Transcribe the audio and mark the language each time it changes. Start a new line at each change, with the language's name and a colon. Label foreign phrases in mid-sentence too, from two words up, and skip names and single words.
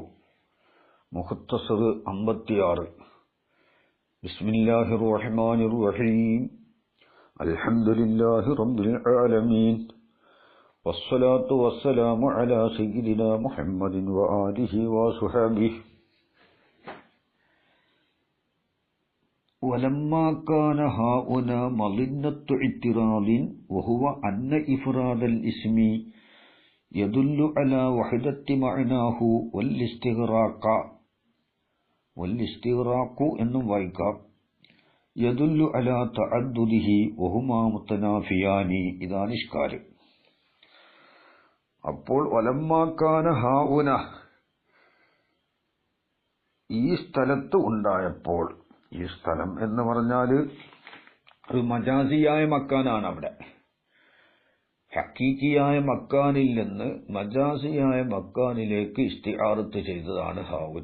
Arabic: مختصر 56. بسم الله الرحمن الرحيم. الحمد لله رب العالمين. والصلاة والسلام على سيدنا محمد وآله وصحبه. ولما كان هؤلاء مظنة اعتراض وهو أن إفراد الاسم يدل على وحدة معناه والاستغراق
Malayalam: എന്നും വായിക്കാം.
Arabic: يدل على تعدده وهما متنافيان.
Malayalam: ഇതാണ് ഇഷ്കാല്. അപ്പോൾ
Arabic: ولما كان هاهنا,
Malayalam: ഈ സ്ഥലത്ത് ഉണ്ടായപ്പോൾ, ഈ സ്ഥലം എന്ന് പറഞ്ഞാൽ ഒരു മജാസിയായ മക്കാനാണ്. അവിടെ ഹക്കീക്കിയായ മക്കാനിൽ നിന്ന് മജാസിയായ മക്കാനിലേക്ക് ഇസ്തിആറത്ത് ചെയ്തതാണ് ഹാഉന.